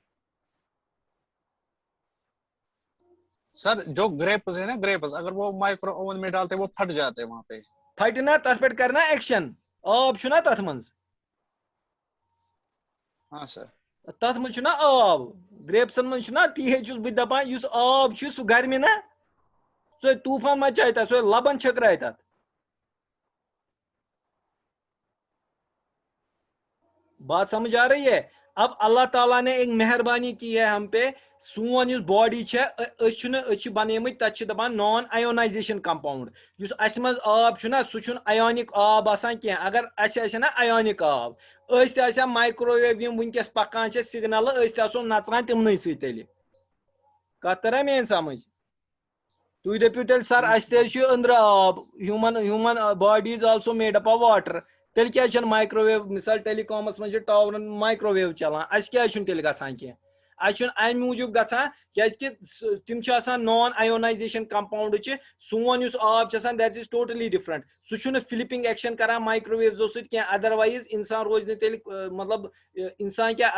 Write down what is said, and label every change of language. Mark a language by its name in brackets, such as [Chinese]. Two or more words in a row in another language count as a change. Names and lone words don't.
[Urdu] سر جو گریپس ہے نا گریپس اگر وہ مائکرو اوون میں ڈالتے وہ پھٹ جاتے وہاں پہ. [Kashmiri] پھٹہِ نا تتھ پٮ۪ٹھ کرنا ایکشن, آب چھُ نا تتھ منٛز. ہاں سر تتھ منٛز چھُ نا آب, گریپسن منٛز چھُ نا تی چھُس بہٕ دپان یُس آب چھُ سُہ گرمہِ نا سُہ طوٗفان مچایہِ تتھ, سُہ لبن چھٔکرایہِ تتھ. [Urdu] بات سمجھ آ رہی ہے. اب اللہ تعالیٰ نے ایک مہربانی کی ہے ہم پہ, [Kashmiri] سون یُس باڈی چھِ بنیمٕتۍ تتھ چھِ دپان [English] non ionization compound. [Kashmiri] یُس اسہِ منٛز آب چھُ نا سُہ چھُنہٕ آیونِک آب آسان کینٛہہ. اگر اسہِ آسہِ نا آیونِک آب أسۍ تہِ آسہِ ہا مایکروویو یِم وٕنکیٚس پکان چھِ سگنلہٕ أسۍ تہِ آسو نژان تِمنٕے سۭتۍ تیٚلہِ. کتھ ترا میٲنۍ سمجھ. تُہۍ دٔپِو تیٚلہِ سر اسہِ تہِ چھُ أنٛدرٕ آب, [English] human body is also made up of water, [Kashmiri] تیٚلہِ کیٛازِ چھنہٕ مایکروویو مثال ٹیلی کامس منٛز چھِ ٹاورن مایکروویو چلان, اسہِ کیٛازِ چھُنہٕ تیٚلہِ گژھان کینٛہہ. اچھا امہ موجود گژھان کیازکہ تم چھ آسان [English] non ionization compound [Kashmiri] سون یس آب چھ آسان [English] that is totally different [Kashmiri] سہ چھُنہٕ فلپنگ ایکشن کران مائکروویوزو سۭتۍ کینٛہہ ادروائز انسان روز نہٕ تیٚلہِ مطلب انسان کیا